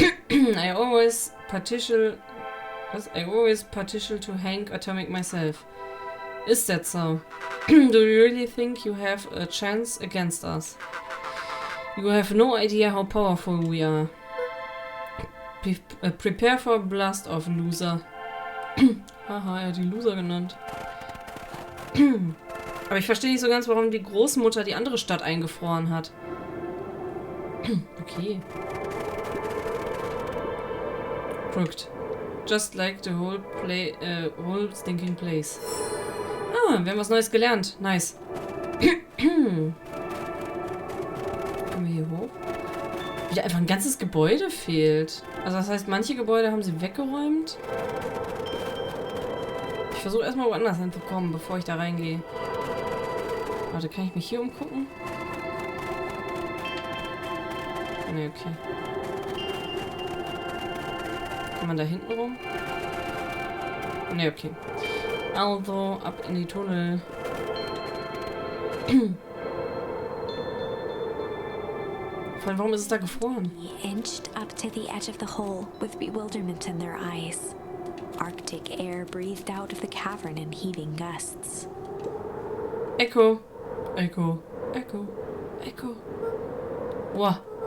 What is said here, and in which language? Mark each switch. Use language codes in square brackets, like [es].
[en] I always partial to Hank Atomic myself. Is that so? Do you really think you have a chance against us? You have no idea how powerful we are. Prepare for a blast off, Loser. [de] Haha, er hat die Loser genannt. Aber ich verstehe nicht so ganz, warum die Großmutter die andere Stadt eingefroren hat. Okay. [en] Crooked. Just like the whole stinking place. [de] Ah, wir haben was Neues gelernt. Nice. Kommen wir hier hoch? Wieder einfach ein ganzes Gebäude fehlt. Also das heißt, manche Gebäude haben sie weggeräumt. Ich versuche erstmal woanders hinzukommen, bevor ich da reingehe. Warte, kann ich mich hier umgucken? Ne, okay. Kann man da hinten rum? Ne, okay. Also, ab in die Tunnel. Vor allem, warum ist es da gefroren? [en] He inched up to the edge of the hole with bewilderment in their eyes. Arctic air breathed out of the cavern in heaving gusts. Echo. Echo. Echo. Echo. Wow.